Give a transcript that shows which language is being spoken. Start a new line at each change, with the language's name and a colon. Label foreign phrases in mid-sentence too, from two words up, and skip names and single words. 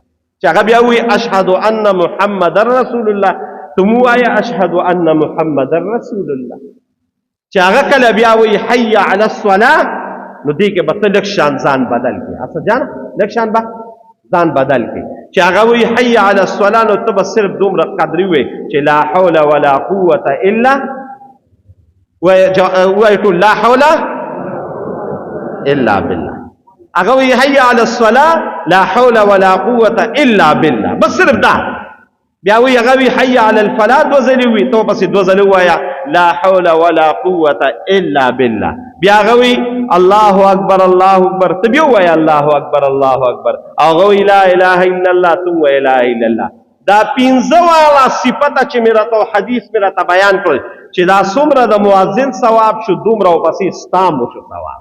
Pashto: چې هغه بیا وي
Arabic: اشهد ان محمد رسول الله،
Pashto: ته هم وایه
Arabic: اشهد ان محمد رسول الله.
Pashto: چې هغه کله بیا وي
Arabic: حي علی الصلاه،
Pashto: نو دې کې به ته لږ شان ځان بدل کړي. اصل جان لږ شان به ځان بدل کړي چې هغه وایي
Arabic: حي علی الصلاة،
Pashto: نو ته به صرف دومره قدرې ووایې چې
Arabic: لا حول ولا قوة الا،
Pashto: وایي ټول
Arabic: لا حول الا بالله.
Pashto: هغه وایي
Arabic: حي علی الصلاة لا حول ولا قوة الا بالله،
Pashto: بس صرف دا. بیا وی هغه وی
Arabic: حي علی الفلاح
Pashto: دو ځلې وی، تو پسې دو ځلې وایا
Arabic: لا حول ولا قوة الا بالله.
Pashto: بیا هغه وی
Arabic: الله اکبر الله اکبر،
Pashto: ته بیا وایا
Arabic: الله اکبر الله اکبر.
Pashto: هغه وی
Arabic: لا اله الا الله،
Pashto: تو وی
Arabic: لا اله الا الله.
Pashto: دا پنځه واړه صفته چې مې راته حدیث مې راته بیان کړل چې دا څومره د مؤذن ثواب شو، دومره پسې ستام شو ثواب.